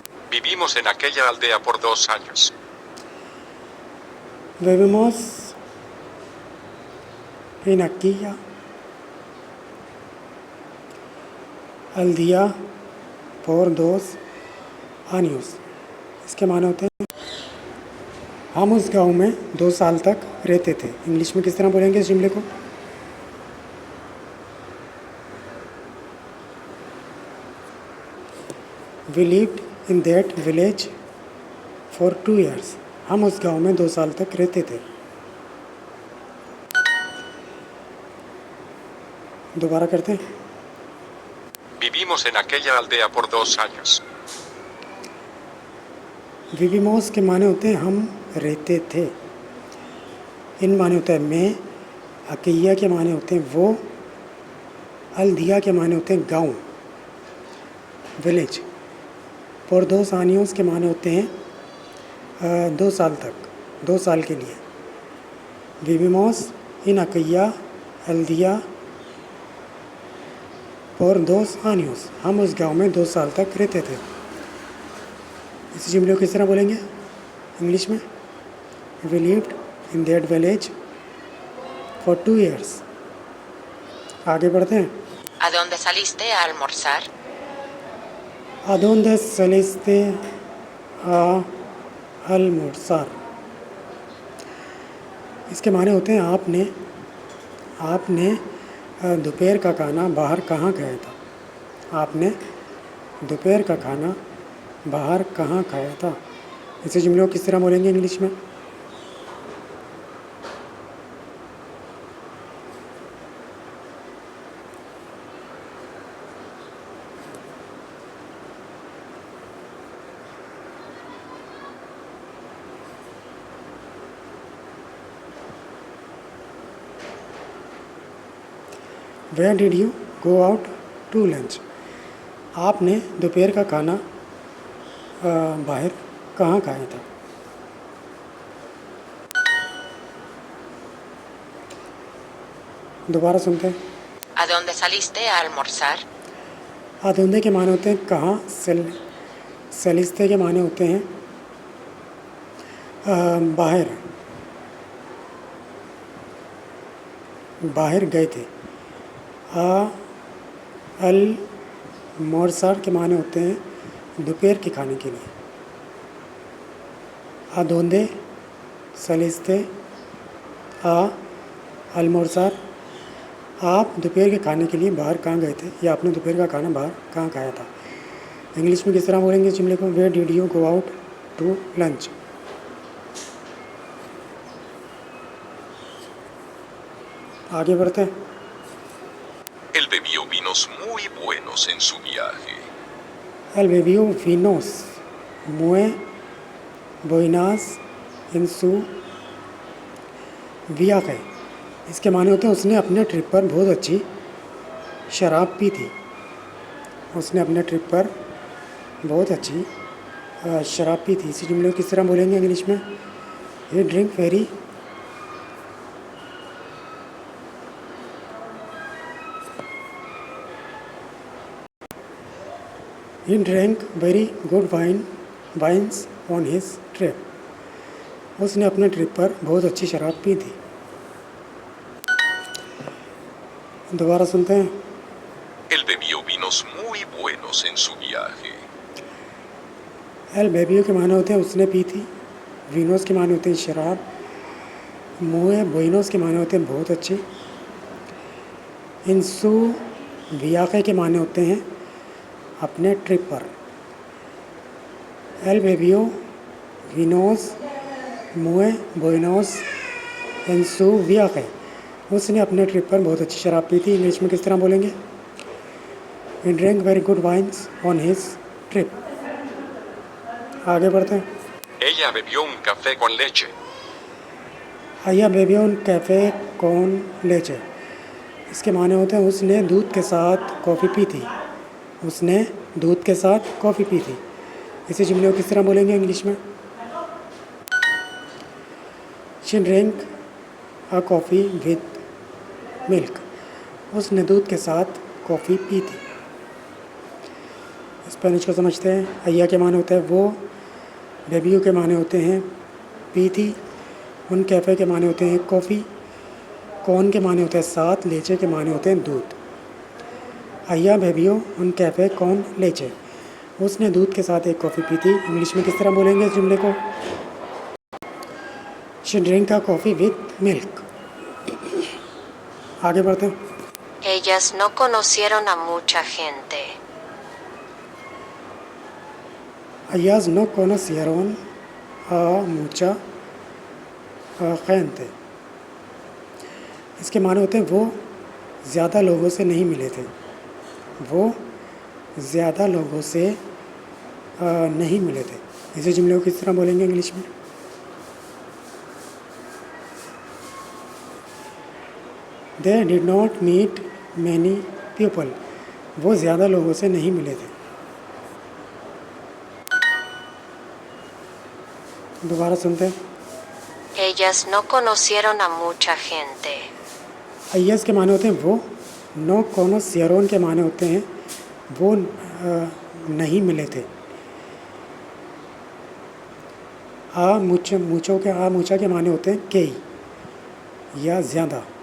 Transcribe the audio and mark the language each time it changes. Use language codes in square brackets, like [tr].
[es] Vivimos en aquella aldea por 2 años. Vivimos en aquella aldea por 2 años, [hi] इसके माने होते हैं हम उस गांव में 2 साल तक रहते थे। इंग्लिश में किस तरह बोलेंगे इस जुमले को। [en] we lived in that village for 2 years, [hi] हम उस गांव में 2 साल तक रहते थे। दोबारा करते हैं। [es] Vivimos en aquella aldea por 2 años. [hi] विविमोस के माने होते हैं हम रहते थे। इन माने होता है मैं, अकिया के माने होते हैं वो, अलदिया के माने होते हैं गांव, विलेज। por 2 años के माने होते हैं 2 साल तक, 2 साल के लिए। [es] विविमोस इन अकिया अलदिया por 2 años, [hi] हम उस गांव में 2 साल तक रहते थे। इस जुमले को किस तरह बोलेंगे इंग्लिश में। [en] We lived in that village for 2 years। [hi] आगे बढ़ते हैं। [es] ¿A dónde saliste a almorzar? ¿A dónde saliste a almorzar, [hi] इसके माने होते हैं आपने दोपहर का खाना बाहर कहाँ खाया था। आपने दोपहर का खाना बाहर कहाँ खाया था। इसे जुमले को किस तरह बोलेंगे इंग्लिश में। [en] Where did you go out to lunch? [hi] आपने दोपहर का खाना बाहर कहाँ खाया था? दोबारा सुनते हैं। [es] ¿A dónde saliste a almorzar? [hi] आधुंधे के माने होते हैं कहाँ, सलिस्ते के माने होते हैं बाहर, बाहर गए थे। अल मोरसार के माने होते हैं दोपहर के खाने के लिए। [es] आधुंधे, सलिस्ते, अलमोरसार। [hi] आप दोपहर के खाने के लिए बाहर कहाँ गए थे, या आपने दोपहर का खाना बाहर कहाँ खाया था? इंग्लिश में किस तरह बोलेंगे इस जुमले को? [en] Where did you go out to lunch? [hi] आगे बढ़ते हैं। [es] Él bebió vinos muy buenos en su viaje. Él bebió vinos muy buenos en su viaje। [hi] इसके माने होते हैं उसने अपने ट्रिप पर बहुत अच्छी शराब पी थी। उसने अपने ट्रिप पर बहुत अच्छी शराब पी थी। इसी जुमले को किस तरह बोलेंगे इंग्लिश में? [en] He drink very He drank very good wines on his trip। [hi] उसने अपने ट्रिप पर बहुत अच्छी शराब पी थी। दोबारा सुनते हैं। [es] Él bebió vinos muy buenos en su viaje. [hi] L बेबियो के माने होते हैं उसने पी थी। वीनोस के माने होते हैं शराब। मुए बोइनोस के माने होते हैं बहुत अच्छी। इंसू वियाके के माने होते हैं अपने ट्रिप पर। [es] एल बेबियो विनोस मुए बोइनोस इंसू वियाके। [hi] उसने अपने ट्रिप पर बहुत अच्छी शराब पी थी। इंग्लिश में किस तरह बोलेंगे? [en] He drink very good wines on his trip. [hi] आगे बढ़ते हैं। [es] Ella bebió un café con leche. आइया बेबियो उन कैफ़े कौन लेचे। [hi] इसके माने होते हैं उसने दूध के साथ कॉफ़ी पी थी। उसने दूध के साथ कॉफ़ी पी थी। इसी जुमले को किस तरह बोलेंगे इंग्लिश में? [en] She drink a coffee with milk. [hi] उसने दूध के साथ कॉफ़ी पी थी। स्पेनिश को समझते हैं। अय्या के माने होता है वो, बेबियो के माने होते हैं पी थी, उन कैफ़े के माने होते हैं कॉफ़ी, कौन के माने होते हैं साथ, लेचे के माने होते हैं दूध। [es] अय्या बेबियो उन कैफ़े कौन लेचे। [hi] उसने दूध के साथ एक कॉफ़ी पी थी। इंग्लिश में किस तरह बोलेंगे इस जुमले को? [en] She drink a coffee with milk. [hi] आगे बढ़ते हैं। [es] Ellas no conocieron a mucha gente. Ellas no conocieron a mucha gente। [hi] इसके माने होते हैं वो ज़्यादा लोगों से नहीं मिले थे। वो ज़्यादा लोगों से नहीं मिले थे। इसी जुमले को किस तरह बोलेंगे इंग्लिश में? [en] They did not meet many people। [hi] वो ज़्यादा लोगों से नहीं मिले थे। दोबारा सुनते हैं। [es] Ellas no conocieron a mucha gente. [hi] अय्यस के माने होते हैं वो, नो कोनोसियरोन के माने होते हैं वो नहीं मिले थे। मुचा के माने होते हैं कई या ज़्यादा।